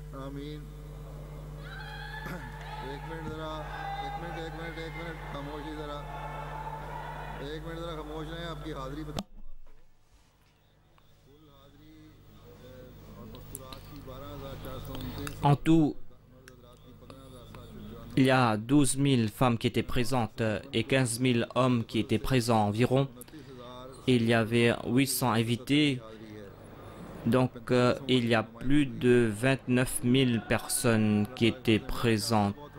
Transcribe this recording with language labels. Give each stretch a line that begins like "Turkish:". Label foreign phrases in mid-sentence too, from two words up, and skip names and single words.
Urdu: آمین ایک منٹ ذرا خاموشی ذرا ایک منٹ ذرا خاموش رہیں آپ کی حاضری بتا کل حاضری اور مستورات کی 12,429
French: En tout, il y a 12 000 femmes qui étaient présentes et 15 000 hommes qui étaient présents environ. Il y avait 800 invités, donc il y a plus de 29 000 personnes qui étaient présentes.